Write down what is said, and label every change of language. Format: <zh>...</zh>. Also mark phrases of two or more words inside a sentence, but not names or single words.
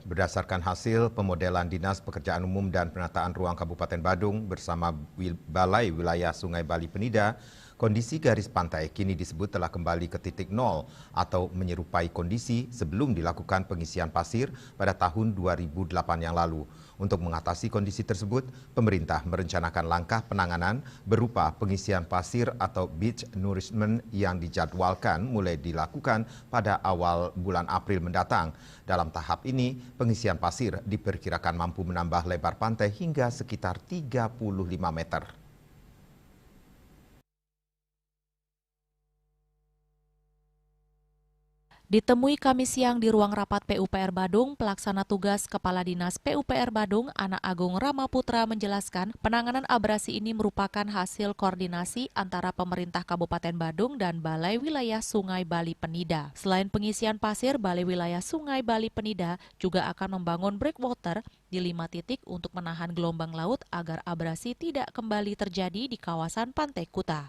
<id>Berdasarkan hasil pemodelan Dinas Pekerjaan Umum dan Penataan Ruang Kabupaten Badung bersama Balai Wilayah Sungai Bali Penida, kondisi garis pantai kini disebut telah kembali ke titik nol atau menyerupai kondisi sebelum dilakukan pengisian pasir pada tahun 2008 yang lalu. Untuk mengatasi kondisi tersebut, pemerintah merencanakan langkah penanganan berupa pengisian pasir atau</id> <en>beach nourishment</en> <id>yang dijadwalkan mulai dilakukan pada awal bulan April mendatang. Dalam tahap ini, pengisian pasir diperkirakan mampu menambah lebar pantai hingga sekitar 35 meter. Ditemui Kamis siang di ruang rapat PUPR Badung, pelaksana tugas Kepala Dinas PUPR Badung, Anak Agung Ramaputra menjelaskan penanganan abrasi ini merupakan hasil koordinasi antara pemerintah Kabupaten Badung dan Balai Wilayah Sungai Bali Penida. Selain pengisian pasir, Balai Wilayah Sungai Bali Penida juga akan membangun breakwater di 5 titik untuk menahan gelombang laut agar abrasi tidak kembali terjadi di kawasan Pantai Kuta.</id>